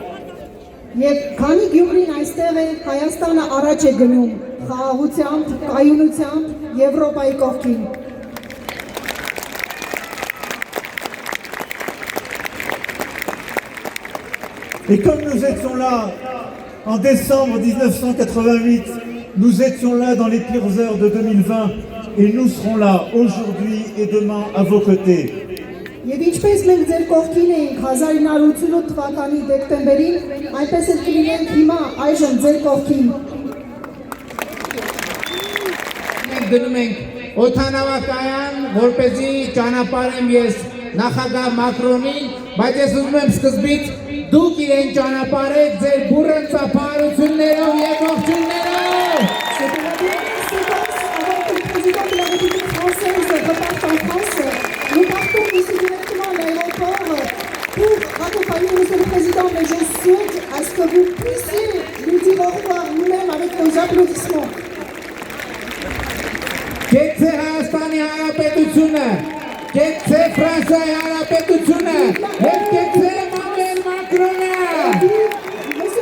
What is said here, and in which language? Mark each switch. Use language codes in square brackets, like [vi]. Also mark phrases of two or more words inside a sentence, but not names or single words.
[fr] Et comme nous étions là en décembre 1988, nous étions là dans les pires heures de 2020 et nous serons là aujourd'hui et demain à vos côtés. [hy] Եվ ինչպես մենք ձեր կողքին էինք 1988 թվականի դեկտեմբերին, այնպես էլ կլինենք հիմա այժմ ձեր կողքին։ Մենք գնում ենք օդանավակայան, որպեսզի ճանապարհեմ ես նախագահ Մակրոնին, բայց ես ուզում եմ սկզբից դուք իրեն ճանապարհեք ձեր բուռն ծափահարություններով եւ ողջույններով։ [fr] Nous partons ici directement à l'aéroport pour accompagner Monsieur le Président, mais je souhaite à ce que vous puissiez nous dire au revoir nous-mêmes avec nos applaudissements. [hy] Կեցե Հայաստանի Հանրապետությունը, կեցե Ֆրանսիայի Հանրապետությունը, եւ կեցե Էմանուել Մակրոնը։